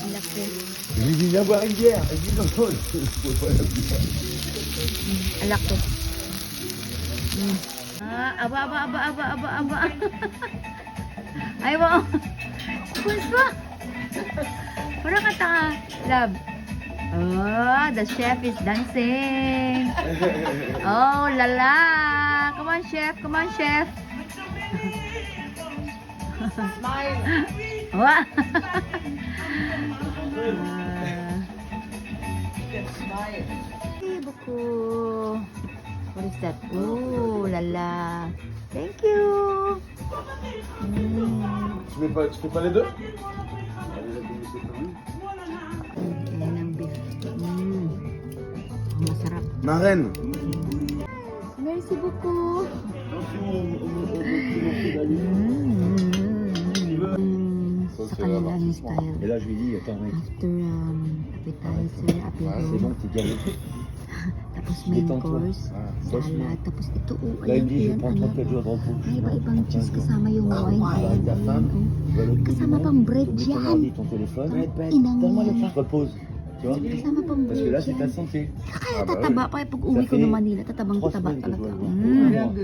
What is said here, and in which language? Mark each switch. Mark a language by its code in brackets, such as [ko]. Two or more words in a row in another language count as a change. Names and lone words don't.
[fr] Je lui dis, viens boire une bière. Elle dit, non, non, je ne bois pas la bière. [tl] Alak to. Aba. Ay, wow. Puso. Pura ka taka, [en] love. Oh, the chef is dancing. Oh, lala. Come on, chef. Come on, chef. Smile. Wow. You can smile. Hey, buko. What is that? Oh, lala. Thank you. [fr] Tu fais pas les deux? [tl] Yan ang beef. Masarap. [fr] Marraine. Merci beaucoup. [tl] Sa kanilang style. [fr] Et là, je lui dis, attends, mec. [en] After appetizer, [fr] Ah, c'est bon, apéro, t'es gagné. [tl] tapos main [fr] Détends-toi. [tl] course, Ah, salad, tapos ito, oh, [fr] Là, il [tl] ayan, [fr] me dit, je vais [tl] ayan, [fr] prendre [tl] anak, [fr] 37 jours de repos. [tl] may iba-ibang cheese kasama yung wine. [fr] Avec [tl] Ayan, [fr] ta [tl] ayan, [fr] femme, oh. tu vas l'autre bout du [tl] Kasama [fr] monde, [tl] pang bread [fr] t'oublies ton [tl] yan. [fr] ordi, ton téléphone. [tl] Inang [fr] Donne-moi le [tl] yan. [fr] temps. Repose. Tu vois? [tl] Kasama pang [fr] Parce que [tl] bread [fr] là, c'est ta [tl] yan. [fr] santé. [tl] Kaya [fr] Ah, bah [tl] tataba [fr] oui. [tl] pa, pag uwi [fr] Ça [tl] ko ng [fr] fait [tl] Manila, tatabang [fr] 3 [tl] tataba [fr] semaines que je [tl] talaga. [fr] dois le voir. Rien de